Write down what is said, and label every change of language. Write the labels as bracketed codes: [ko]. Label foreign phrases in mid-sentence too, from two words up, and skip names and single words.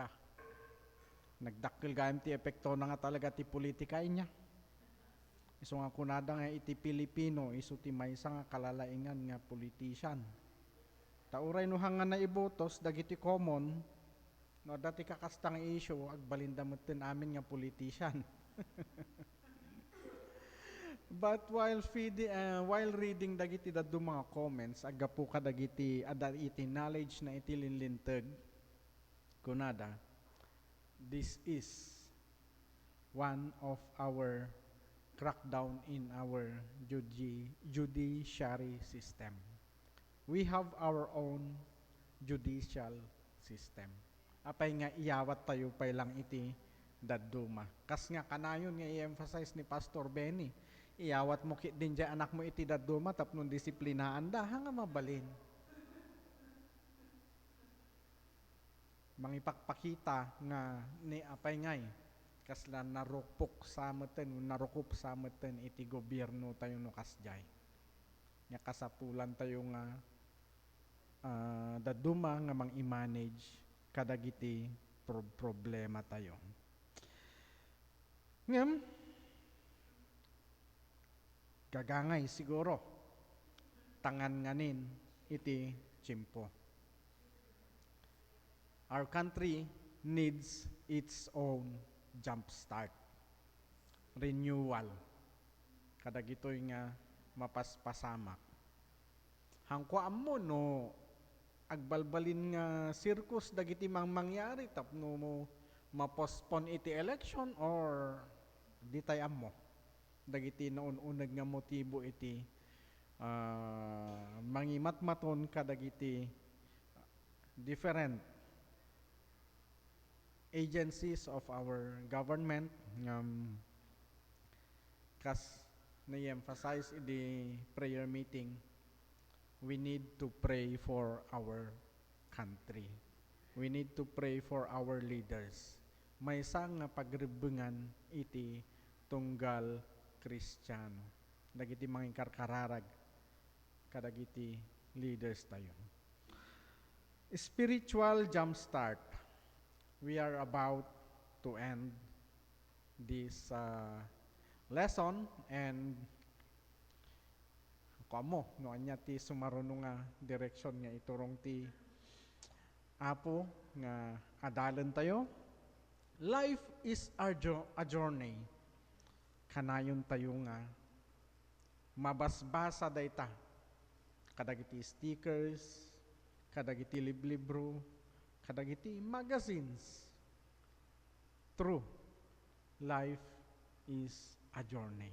[ilo] Nagdakkel gayam ti epekto na nga talaga ti politika inya. Iso nga kunada nga iti Pilipino, iso ti maysa nga kalalaingan nga politician. Tauray no hanga na ibotos dagiti common no dati kakastang issue agbalinda metten amin nga politician. [en] But while reading [ilo] dagiti dadto mga comments agapu ka dagiti iti knowledge na iti linlinteg kunada, [en] this is one of our crackdown in our judiciary system. We have our own judicial system. [ilo] Apay nga iyawat tayo pay lang iti dadduma. Kas nga kanayon nga i-emphasize ni Pastor Benny, iyawat mo din dyan anak mo iti dadduma tapnon disiplinaan da, nga mabalin. Mangipakpakita nga ni apay ngay, kasla narukop sa meten iti gobyerno tayo no kasjay. Nga kasapulan tayo nga daduma nga mang i-manage kadagiti problema tayo. Ngem, gagangay siguro, tangan nganin iti tiyempo. [en] Our country needs its own jump start, renewal, [ilo] kadagitoy nga mapaspasamak. Hangkwa mo no agbalbalin nga circus dagiti mangyari tapno mo ma-postpone iti election or di tayo mo dagiti naun-unag nga motibo iti mangimatmaton kadagiti different [en] agencies of our government [ilo] kas na-emphasize [en] in the prayer meeting. We need to pray for our country. We need to pray for our leaders. [ilo] May isang nga pagribengan iti tunggal Kristiyano. Dagiti mga karkararag kadagiti leaders tayo. [en] Spiritual jumpstart. We are about to end this lesson and [ilo] kamo no anya ti sumaruno nga direksyon nga iturong ti Apo nga adalan tayo. [en] Life is a journey. [ilo] Kanayon tayo nga mabasbasa dayta kadagiti stickers, kadagiti liblibro, kadagiti magazines. [en] True, life is a journey.